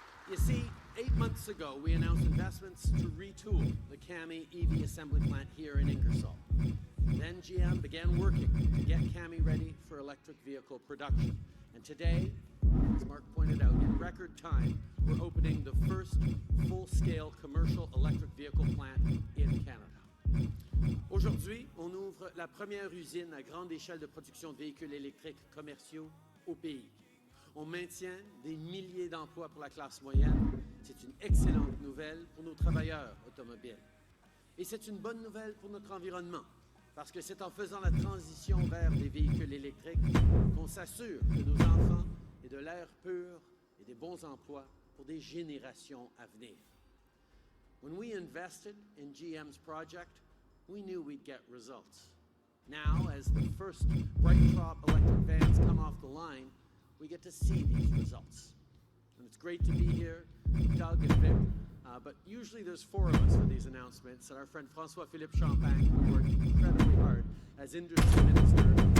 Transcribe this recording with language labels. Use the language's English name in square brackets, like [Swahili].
[English] You see, 8 months ago, we announced investments to retool the CAMI EV assembly plant here in Ingersoll. Then GM began working to get CAMI ready for electric vehicle production. And today, as Mark pointed out, in record time, we're opening the first full-scale commercial electric vehicle plant in Canada. [French] Aujourd'hui, on ouvre la première usine à grande échelle de production de véhicules électriques commerciaux au pays. On maintient des milliers d'emplois pour la classe moyenne. C'est une excellente nouvelle pour nos travailleurs automobiles. Et c'est une bonne nouvelle pour notre environnement, parce que c'est en faisant la transition vers des véhicules électriques qu'on s'assure que nos enfants aient de l'air pur et des bons emplois pour des générations à venir. [English] When we invested in GM's project, we knew we'd get results. Now, as the first Bright Drop electric vans come off the line, we get to see these results. And it's great to be here, Doug and Vic, but usually there's 4 of us for these announcements, and our friend François-Philippe Champagne, who worked incredibly hard as industry minister.